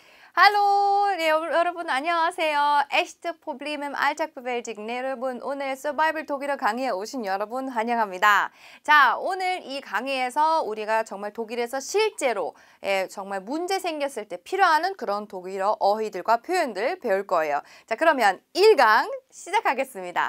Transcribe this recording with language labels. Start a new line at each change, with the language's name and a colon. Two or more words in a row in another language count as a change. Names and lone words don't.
Korean: Hallo, 여러분 안녕하세요.
German: Echte Probleme im Alltag bewältigen.
Korean: 네, 여러분 오늘 서바이벌 독일어 강의에 오신 여러분 환영합니다. 자, 오늘 이 강의에서 우리가 정말 독일에서 실제로 정말 문제 생겼을 때 필요한 그런 독일어 어휘들과 표현들 배울 거예요. 자, 그러면 1강 시작하겠습니다.